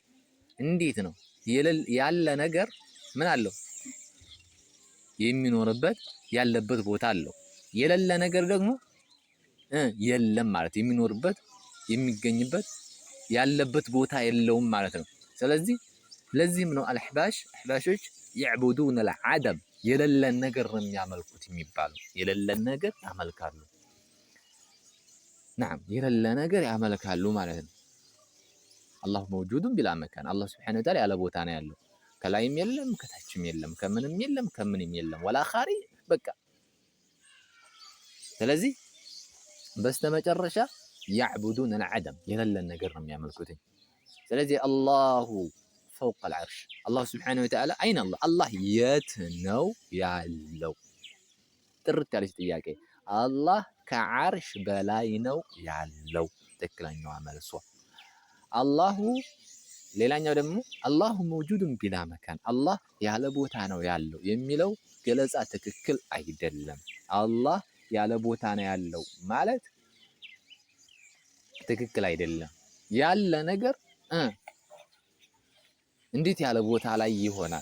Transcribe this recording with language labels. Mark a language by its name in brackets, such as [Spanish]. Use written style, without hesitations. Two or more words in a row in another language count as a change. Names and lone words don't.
[Amharic] እንዴት ነው ያለ ነገር ምን አለው? የሚኖርበት ያለበት ቦታ አለው። የሌለ ነገር ደግሞ የለም ማለት የሚኖርበት የሚገኝበት ያለበት ቦታ የለውም ማለት ነው። ስለዚህ ለዚህም ነው አሕባሾች [Arabic] يعبدون العدم [Amharic] የሌለን ነገር ነው የሚያመልኩት የሚባለው። የሌለን ነገር ያመልካሉ። نعم የሌለ ነገር ያመልካሉ ማለት ነው። አላህ [Arabic] موجود بلا مكان [Amharic] አላህ [Arabic] سبحانه وتعالى [Amharic] ያለ ቦታ ነው ያለው። ከላይም የለም ከታችም የለም ከምንም የለም ከምንም የለም ወላ ኻሪ በቃ። ስለዚህ በስተመጨረሻ [Arabic] يعبدون العدم [Amharic] የሌለን ነገር ነው የሚያመልኩት። ስለዚህ አላሁ [Arabic] فوق العرش الله سبحانه وتعالى أين الله الله [Amharic] የት ነው ያለው? ጥርት ያለች ጥያቄ። አላህ ከዓርሽ በላይ ነው ያለው። ትክክለኛዋ መልሷ አላሁ። ሌላኛው ደግሞ አላሁ [Arabic] موجود بلا مكان [Amharic] አላህ ያለ ቦታ ነው ያለው የሚለው ገለጻ ትክክል አይደለም። አላህ ያለ ቦታ ነው ያለው ማለት ትክክል አይደለም። ያለ ነገር እንዴት ያለ ቦታ ላይ ይሆናል?